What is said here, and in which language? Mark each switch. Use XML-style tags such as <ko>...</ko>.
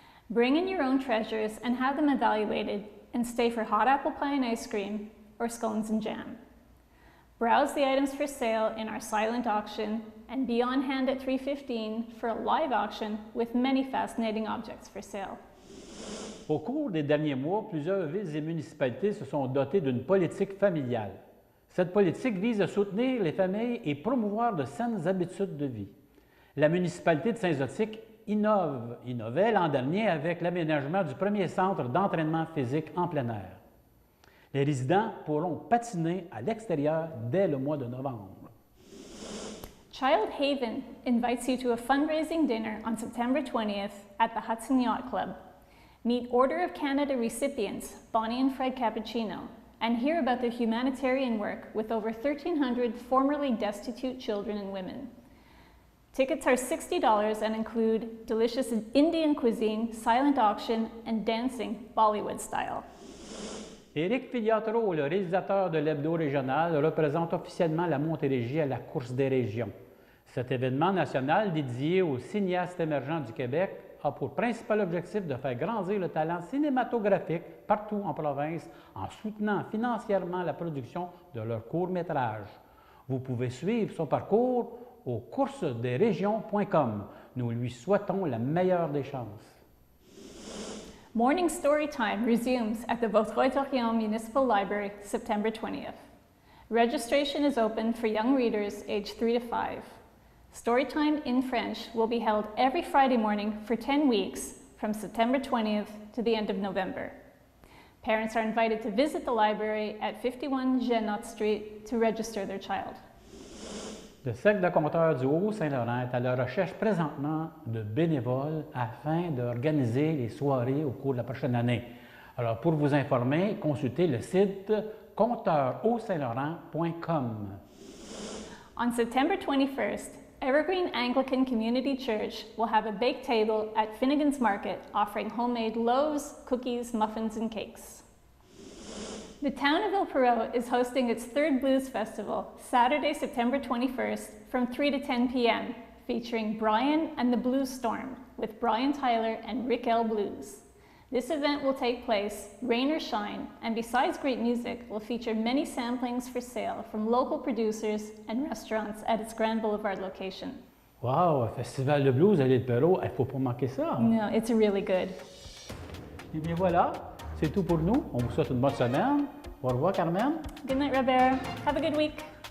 <en>Bring in your own treasures and have them evaluated and stay for hot apple pie and ice cream or scones and jam. Browse the items for sale in our silent auction and be on hand at 3:15 for a live auction with many fascinating objects for sale.</en> <fr>Au cours des derniers mois, plusieurs villes et municipalités se sont dotées d'une politique familiale. Cette politique vise à soutenir les familles et promouvoir de saines habitudes de vie. La municipalité de Saint-Zotique innovait l'an dernier avec l'aménagement du premier centre d'entraînement physique en plein air. Les résidents pourront patiner à l'extérieur dès le mois de novembre.</fr> <en>Child Haven invites you to a fundraising dinner on September 20th at the Hudson Yacht Club. Meet Order of Canada recipients Bonnie and Fred Cappuccino and hear about their humanitarian work with over 1,300 formerly destitute children and women. Tickets are $60 and include delicious Indian cuisine, silent auction, and dancing Bollywood style.</en> <fr>Éric Filiatro, le réalisateur de l'hebdo régional, représente officiellement la Montérégie à la course des régions. Cet événement national dédié aux cinéastes émergents du Québec a pour principal objectif de faire grandir le talent cinématographique partout en province en soutenant financièrement la production de leurs courts-métrages. Vous pouvez suivre son parcours au coursesdesrégions.com. Nous lui souhaitons la meilleure des chances.</fr> <en>Morning Story Time resumes at the Vaudreuil-Dorion Municipal Library September 20th. Registration is open for young readers aged 3 to 5. Storytime in French will be held every Friday morning for 10 weeks from September 20th to the end of November. Parents are invited to visit the library at 51 Genot Street to register their child.</en> <fr>Le Cercle de compteurs du Haut-Saint-Laurent est à la recherche présentement de bénévoles afin d'organiser les soirées au cours de la prochaine année. Alors, pour vous informer, consultez le site compteursaintlaurent.com.</fr> <en>On September 21st, Evergreen Anglican Community Church will have a bake table at Finnegan's Market offering homemade loaves, cookies, muffins, and cakes. The town of Il Perrot is hosting its third Blues Festival, Saturday, September 21st, from 3 to 10 p.m., featuring Brian and the Blues Storm with Brian Tyler and Rick L. Blues. This event will take place, rain or shine, and besides great music, will feature many samplings for sale from local producers and restaurants at its Grand Boulevard location.</en> <fr>Wow, Festival de blues à l'Île Perrot, il ne faut pas manquer ça.</fr> <en>No, it's really good.</en> <fr>Et bien voilà, c'est tout pour nous. On vous souhaite une bonne semaine. Au revoir, Carmen.</fr> <en>Good night, Robert. Have a good week.</en>